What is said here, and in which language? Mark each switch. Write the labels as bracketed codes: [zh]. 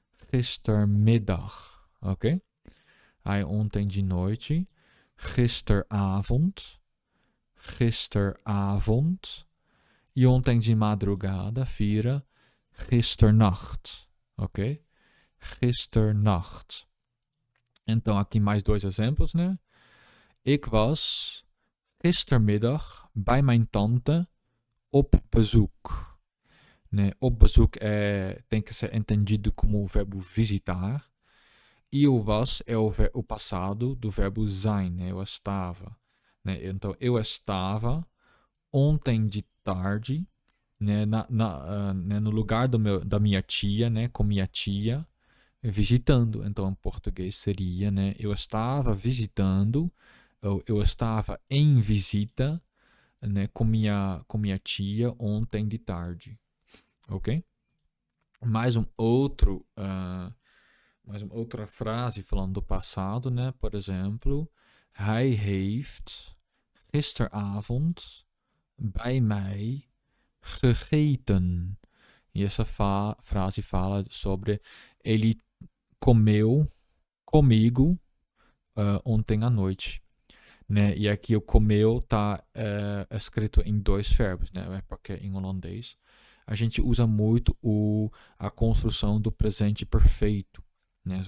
[pt] Gistermiddag, ok? Aí ontem de noite, gisteravond. Gisteravond. E ontem de madrugada vira gisternacht, ok? [nl] Gisternacht. [pt] Então, aqui mais dois exemplos, né? [nl] Ik was gistermiddag bij mijn tante op bezoek. [pt] Né? Op bezoek tem que ser entendido como o verbo visitar. E o was é o passado do verbo zijn, né? Eu estava. né? Então, eu estava ontem de tarde, né, né, no lugar da minha tia, né, com minha tia, visitando. Então, em português seria, né, eu estava visitando, ou eu estava em visita, né, com minha tia ontem de tarde, ok? Mais um outro, mais uma outra frase falando do passado, né? Por exemplo, [nl] hij heeft gisteravond bij mij gegeten. [pt] E essa frase fala sobre ele comeu comigo ontem à noite. Né? E aqui o comeu está escrito em dois verbos, né? Porque em holandês a gente usa muito a construção do presente perfeito, né?